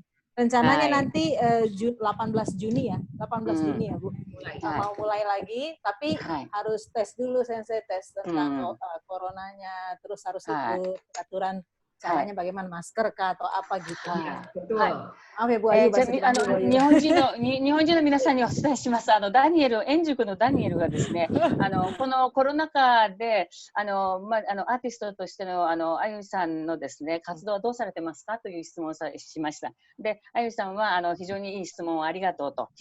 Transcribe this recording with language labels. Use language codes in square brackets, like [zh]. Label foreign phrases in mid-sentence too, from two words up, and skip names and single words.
[id] Rencananya nanti 18 Juni ya, 18 Juni ya Bu. Mau mulai lagi, tapi harus tes dulu Sensei, tes tentang coronanya, terus harus ikut aturan caranya bagaimana, masker kah atau apa gitu. Betul. Maaf ya Bu Ayu, [ja] 日本人の皆さんにお伝えします。ダニエル、円熟のダニエルがですね、このコロナ禍で、アーティストとしてのあゆさんのですね、活動はどうされてますかという質問をしました。で、あゆさんは非常にいい質問をありがとうと。